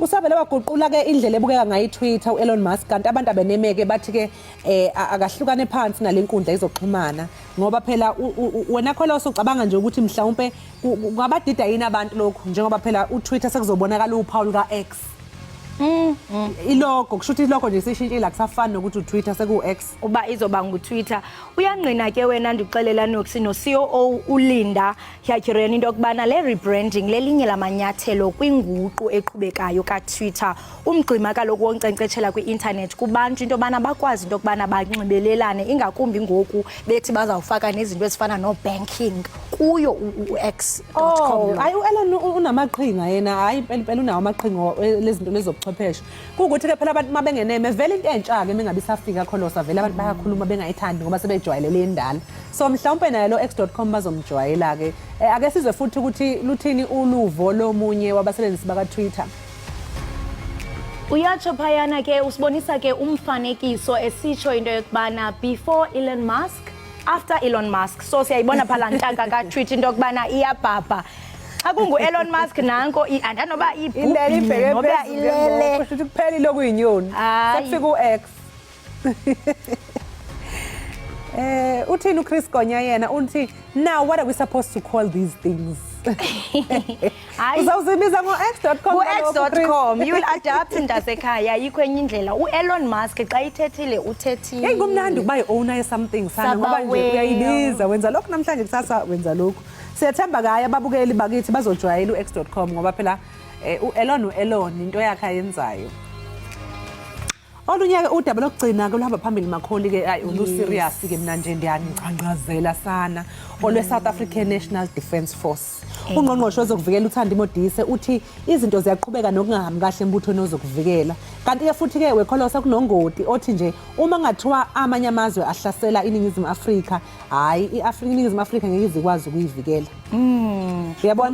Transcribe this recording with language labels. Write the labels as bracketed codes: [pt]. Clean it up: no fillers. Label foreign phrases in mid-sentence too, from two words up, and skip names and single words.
[zu] usabele waguqula ke indlela ebukeka ngayo Twitter uElon Musk kanti abantu abenemeke bathi ke akahlukane phansi nalenkundla izoxhumana ngoba phela wena Kholosa ucabanga nje ukuthi mhlawumbe ngabadida yini abantu lokho njengoba phela uTwitter sekuzobonakala uphawu ka-X ilogo kusho ukuthi ilogo nje sishintshile akusafani nokuthi uTwitter seku-X [xh] uba izoba nguTwitter uyangqina ke wena ndixelela nokusi no-COO uLinda Hyakireni into okubana le rebranding lelinye lamanyathelo kwinguqu eqhubekayo kaTwitter umgcima kaloku wonkcenkcetshela kwi-internet kubantu into yobana bakwazi into yokubana banxibelelane ingakumbi ngoku bethi bazawufaka nezinto ezifana no-banking kuyo u-x.com [zu] hayi uElon unamaqhinga yena hayi phela unawo amaqhinga lezinto lezobuchwepheshe kuukuthi ke phela abantu mabengeneme vele into entsha ke mengabe isafika Kholosa vele abantu bayakhuluma bengayithandi ngoba sebejwayelele indala so mhlawumbe naye lo x.com bazomjwayela ke ake sizwe futhi ukuthi luthini uluvo lomunye wabasebenzisi baka Twitter [xh] uyatsho phayana ke usibonisa ke umfanekiso esitsho into yokubana [en] before Elon Musk after Elon Musk [xh] so siyayibona phala ntaka ka Twitter into yokubana iyabhabha akungu Elon Musk nanko andanoba [zu] ibheke ngoba ilele kusho ukuthi kuphelile okuyinyoni sekufika u-X uthini uChris Gonya yena uthi [en] now what are we supposed to call these things [zu] uzawuzibiza ngo-x.com [xh] ku-x.com [en] you will adapt [xh] ndasekhaya yikho enye indlela uElon Musk xa ithethile uthethile [zu] hey kumnandi ukuba yi-owner ye-something sana ngoba nje uyayibiza wenza lokhu namhlanje kusasa wenza lokhu siyathemba kaye ababukeli bakithi bazojwayela u-x.com ngoba phela uElon into yakhe ayenzayo olunye ke udaba lokugcina ke luhamba phambili makholi ke ulu-serious ke mina nje ndiyanqanqazela sana olwe-South African National Defence Force ungqongqoshe wezokuvikela uThandi Modise uthi izinto ziyaqhubeka nokungahambi kahle embuthweni wezokuvikela kanti ke futhi ke weKholosa kunongoti othi nje uma ngathiwa amanye amazwe ahlasela iNingizimu Afrika hayi iNingizimu Afrika ngeke izikwazi ukuyivikela uyabona